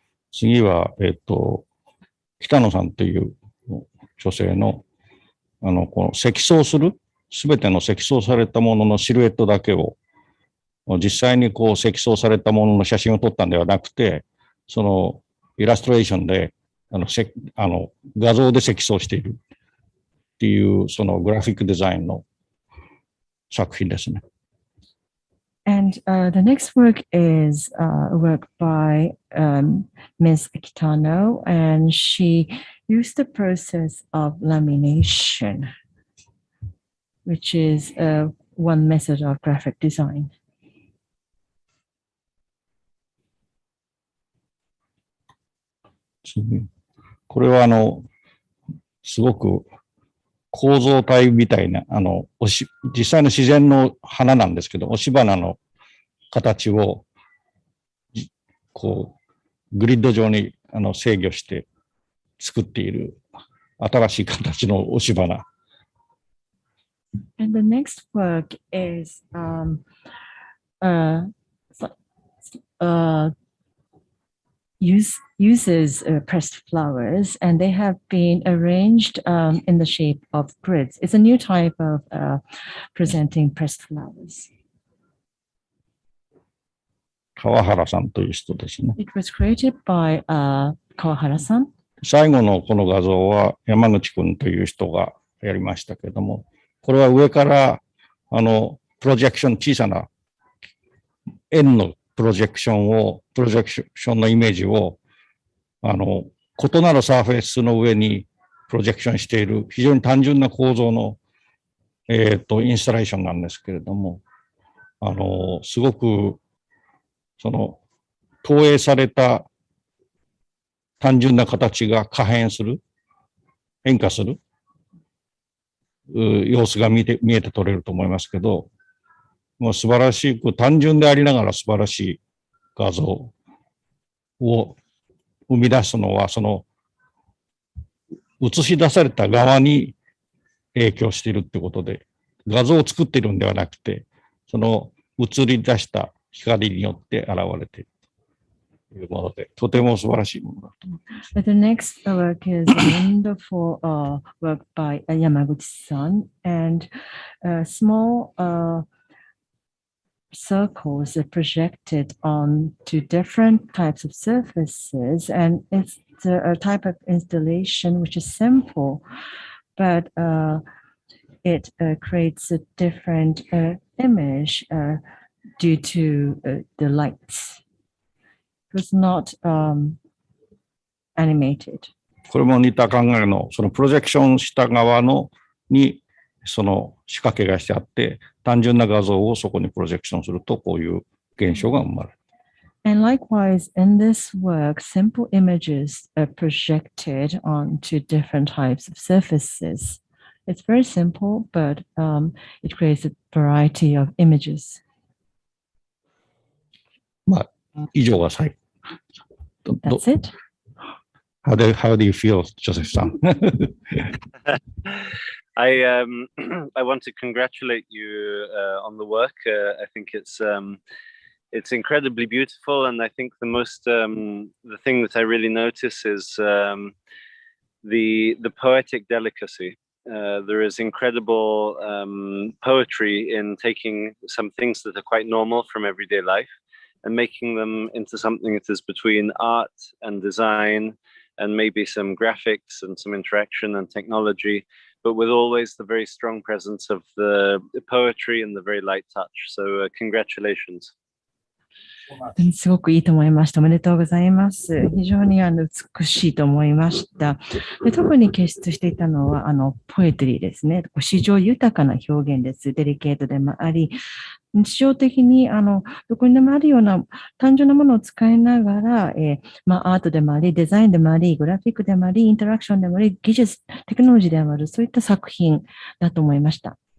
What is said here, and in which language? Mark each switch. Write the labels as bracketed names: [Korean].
[Japanese] 次は、北野さんという女性の、この積層する、すべての積層されたもののシルエットだけを、実際に積層されたものの写真を撮ったんではなくて、そのイラストレーションで、画像で積層しているっていう、そのグラフィックデザインの作品ですね。 [English] And the next work is a work by Ms. Kitano, and she used the process of lamination, which is one method of graphic design. [Japanese] これはすごく構造体みたいな、実際の自然の花なんですけど、押し花の形を、グリッド上に制御して作っている新しい形の押し花。 [English] And the next work is uses pressed flowers, and they have been arranged in the shape of grids. It's a new type of presenting pressed flowers. [Japanese] 川原さんという人ですね。 [English] It was created by Kawahara-san. [Japanese] 最後のこの画像は山口くんという人がやりましたけれども、これは上からプロジェクション、小さな円のプロジェクションのイメージを、異なるサーフェスの上にプロジェクションしている非常に単純な構造の、インスタレーションなんですけれども、すごく、投影された単純な形が可変する、変化する、様子が見えて取れると思いますけど、もう素晴らしく、単純でありながら素晴らしい画像を生み出すのは、映し出された側に影響しているってことで、画像を作っているんではなくて、映り出した光によって現れているというもので、とても素晴らしいものだと思います。 [English] The next work is a wonderful work by Yamaguchi-san, and small circles are projected onto different types of surfaces, and it's a type of installation which is simple, but it creates a different image due to the lights. It was not animated. [Japanese] これも似た考えの、プロジェクションした側に仕掛けがしてあって、単純な画像をそこにプロジェクションすると、こういう現象が生まれる。 [English] And likewise, in this work, simple images are projected onto different types of surfaces. It's very simple, but it creates a variety of images. [Japanese] 以上が最後。 [English] That's it. How do you feel, Joseph-san? I want to congratulate you on the work. I think it's incredibly beautiful, and I think the thing that I really notice is the poetic delicacy. There is incredible poetry in taking some things that are quite normal from everyday life, and making them into something that is between art and design and maybe some graphics and some interaction and technology, but with always the very strong presence of the poetry and the very light touch. So congratulations. [Japanese] すごくいいと思いました。おめでとうございます。非常に美しいと思いました。で、特に傑出していたのは、ポエトリーですね。詩情豊かな表現です。デリケートでもあり、日常的に、どこにでもあるような単純なものを使いながら、アートでもあり、デザインでもあり、グラフィックでもあり、インタラクションでもあり、技術、テクノロジーでもある、そういった作品だと思いました。